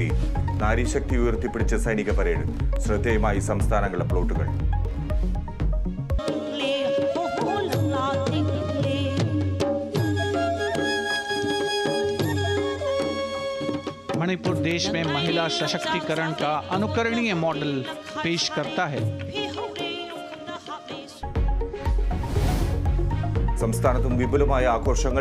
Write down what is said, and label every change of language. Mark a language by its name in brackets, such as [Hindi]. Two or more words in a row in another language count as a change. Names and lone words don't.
[Malayalam] നാരീശക്തി ഉയർത്തിപ്പിടിച്ച സൈനിക പരേഡ്. ശ്രദ്ധേയമായി സംസ്ഥാനങ്ങളുടെ പ്ലോട്ടുകൾ. [Hindi] मणिपुर देश में महिला सशक्तिकरण का अनुकरणीय मॉडल पेश करता है. [Malayalam] സംസ്ഥാനത്തും വിപുലമായ ആഘോഷങ്ങൾ.